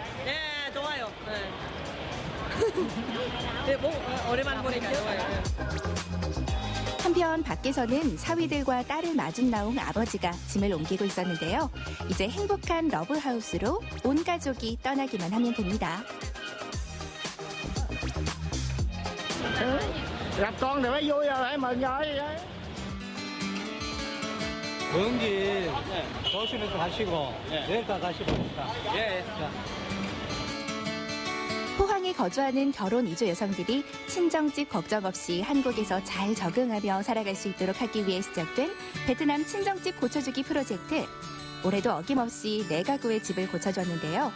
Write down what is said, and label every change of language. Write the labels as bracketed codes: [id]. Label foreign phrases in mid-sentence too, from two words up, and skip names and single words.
[ko] 네, 좋아요. 네. 오랜만에 보니까 좋아요. 한편 밖에서는 사위들과 딸을 마중 나온 아버지가 짐을 옮기고 있었는데요. 이제 행복한 러브하우스로 온 가족이 떠나기만 하면 됩니다. [vi] Gặp con thì phải vui rồi, phải mừng rồi. Mừng gì? Có [ko] 조심해서 가시고 내일까지 가시니까. 예. 자. 포항에 거주하는 결혼 이주 여성들이 친정집 걱정 없이 한국에서 잘 적응하며 살아갈 수 있도록 하기 위해 시작된 베트남 친정집 고쳐주기 프로젝트. 올해도 어김없이 4가구의 집을 고쳐줬는데요.